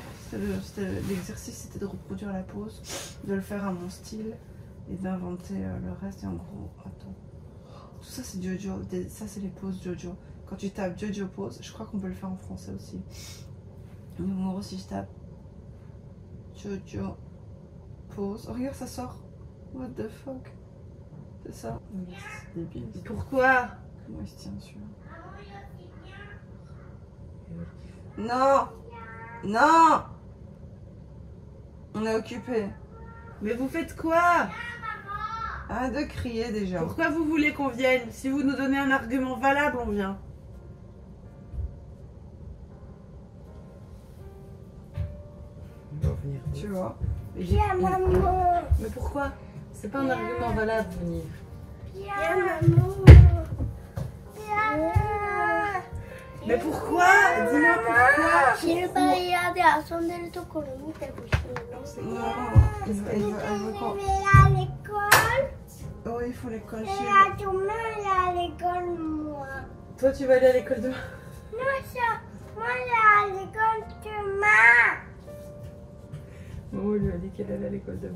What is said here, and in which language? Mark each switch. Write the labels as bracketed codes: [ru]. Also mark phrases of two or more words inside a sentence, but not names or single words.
[fr] L'exercice, c'était de reproduire la pause, de le faire à mon style et d'inventer le reste. Et en gros, attends. Tout ça, c'est Jojo. Ça, c'est les poses Jojo. Quand tu tapes Jojo pose, je crois qu'on peut le faire en français aussi. Donc, en gros, si je tape Jojo pose, oh, regarde, ça sort. [en] What the fuck? [fr] C'est ça. C'est débile. Pourquoi? Comment il se tient celui-là? Non! Non! On est occupé. Mais vous faites quoi? Arrête de crier déjà. Pourquoi vous voulez qu'on vienne? Si vous nous donnez un argument valable, on vient. On va venir. Tu vois? Mais pourquoi? C'est pas un argument valable, venir. Mais pourquoi? Dis-moi pourquoi. [ja] シルバー屋で遊んでるところ見てほしいの。 [fr] Non, elle veut qu'on... Mais à l'école, Oh, il faut les coller. mais à demain, à l'école, moi. Toi, tu vas aller à l'école demain? Non, ça, moi, à l'école demain. Maman lui a dit qu'elle allait à l'école demain.